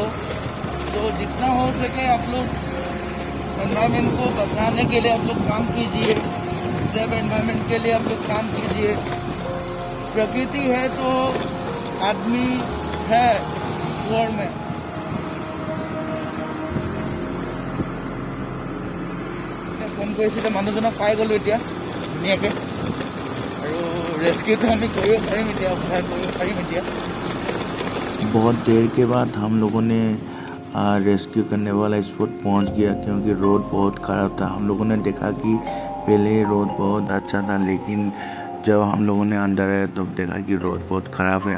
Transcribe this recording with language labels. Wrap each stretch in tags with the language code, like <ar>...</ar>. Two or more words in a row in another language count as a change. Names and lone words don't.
<hi>तो जितना हो सके आप लोग एनवायरनमेंट को बचाने के लिए आप लोग काम कीजिए,</hi> <en>safe environment</en> <hi>के लिए आप लोग काम कीजिए। प्रकृति है तो आदमी है वर्ल्ड में।</hi> <as>फोन কৰিছিলে মানুহজনক পাই গ'লো এতিয়া ধুনীয়াকৈ।</as> <hi>আৰু रेस्क्यू तो हमें कोई बहुत देर के बाद हम लोगों ने रेस्क्यू करने वाला स्पॉट पहुंच गया क्योंकि रोड बहुत ख़राब था। हम लोगों ने देखा कि पहले रोड बहुत अच्छा था, लेकिन जब हम लोगों ने अंदर आए तब देखा कि रोड बहुत ख़राब है।</hi>